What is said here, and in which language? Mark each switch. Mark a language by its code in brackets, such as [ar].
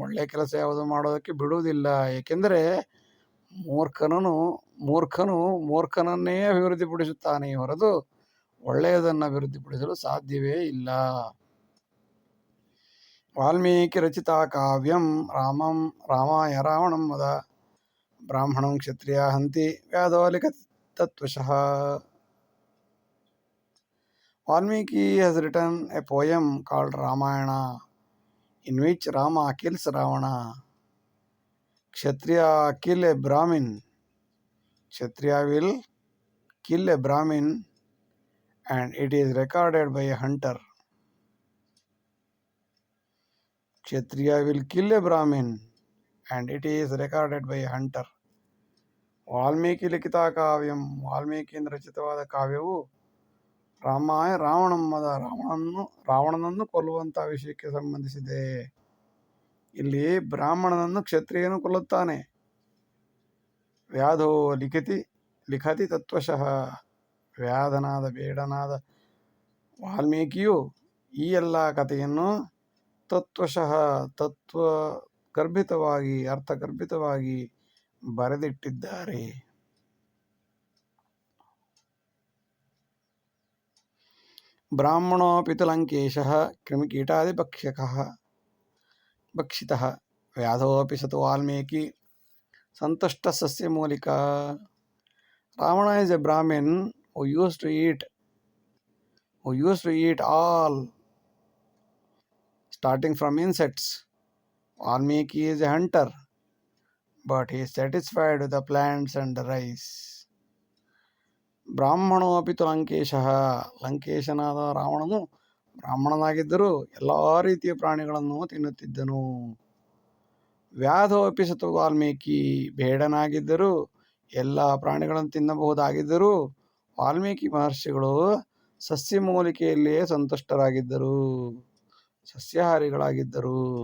[kn] ಒಳ್ಳೆಯ ಕೆಲಸ ಯಾವುದು ಮಾಡೋದಕ್ಕೆ ಬಿಡುವುದಿಲ್ಲ. ಏಕೆಂದರೆ ಮೂರ್ಖನು ಮೂರ್ಖನನ್ನೇ ಅಭಿವೃದ್ಧಿಪಡಿಸುತ್ತಾನೆ ಹೊರತು ಒಳ್ಳೆಯದನ್ನು ಅಭಿವೃದ್ಧಿಪಡಿಸಲು ಸಾಧ್ಯವೇ ಇಲ್ಲ. [sa] ವಾಲ್ಮೀಕಿ ರಚಿತ ಕಾವ್ಯಂ ರಾಮಾಯ ರಾವಣಂ ವದ ಬ್ರಾಹ್ಮಣಂ ಕ್ಷತ್ರಿಯ ಹಂತಿ ವ್ಯಾಧೋ ಲಿಖತಿ ತತ್ವಶಃ. [en] Valmiki has written a poem called Ramayana, in which Rama kills Ravana. Kshatriya kill a Brahmin. Kshatriya will kill a Brahmin and it is recorded by a hunter. Kshatriya will kill a Brahmin and it is recorded by a hunter. [sa] Valmiki ಲಿಖಿತ ಕಾವ್ಯಂ. [kn] ವಾಲ್ಮೀಕಿಯಿಂದ ರಚಿತವಾದ ಕಾವ್ಯವು [sa] ರಾಮಾಯ ರಾವಣಂ ವದ. [kn] ರಾವಣನನ್ನು ಕೊಲ್ಲುವಂಥ ವಿಷಯಕ್ಕೆ ಸಂಬಂಧಿಸಿದೆ. ಇಲ್ಲಿ ಬ್ರಾಹ್ಮಣನನ್ನು ಕ್ಷತ್ರಿಯನು ಕೊಲ್ಲುತ್ತಾನೆ. [sa] ವ್ಯಾಧೋ ಲಿಖತಿ ತತ್ವಶಃ. [kn] ವ್ಯಾಧನಾದ ಬೇಡನಾದ ವಾಲ್ಮೀಕಿಯು ಈ ಎಲ್ಲ ಕಥೆಯನ್ನು ತತ್ವಶಃ ತತ್ವಗರ್ಭಿತವಾಗಿ ಅರ್ಥಗರ್ಭಿತವಾಗಿ ಬರೆದಿಟ್ಟಿದ್ದಾರೆ. [sa] ಬ್ರಾಹ್ಮಣೋಪಿ ತು ಲಂಕೇಶಃ ಕ್ರಿಮಿಕೀಟಾದಿಭಕ್ಷಕಃ ಭಕ್ಷಿತಃ ವ್ಯಾಧೋಪಿ ಸತು Valmiki ಸಂತುಷ್ಟ ಸಸ್ಯಮೂಲಿಕ. [en] Ravana is a Brahmin who used to eat all, starting from insects. Valmiki is a hunter, but he is satisfied with the plants and the rice. [sa] ಬ್ರಾಹ್ಮಣೋ ಅಪಿತು ಲಂಕೇಶಃ. [kn] ಲಂಕೇಶನಾದ ರಾವಣನು ಬ್ರಾಹ್ಮಣನಾಗಿದ್ದರೂ ಎಲ್ಲ ರೀತಿಯ ಪ್ರಾಣಿಗಳನ್ನು ತಿನ್ನುತ್ತಿದ್ದನು. [sa] ವ್ಯಾಧೋ ಅಪಿಸತು ವಾಲ್ಮೀಕಿ. [kn] ಬೇಡನಾಗಿದ್ದರೂ ಎಲ್ಲ ಪ್ರಾಣಿಗಳನ್ನು ತಿನ್ನಬಹುದಾಗಿದ್ದರೂ ವಾಲ್ಮೀಕಿ ಮಹರ್ಷಿಗಳು ಸಸ್ಯಮೂಲಿಕೆಯಲ್ಲಿಯೇ ಸಂತುಷ್ಟರಾಗಿದ್ದರು, ಸಸ್ಯಾಹಾರಿಗಳಾಗಿದ್ದರು.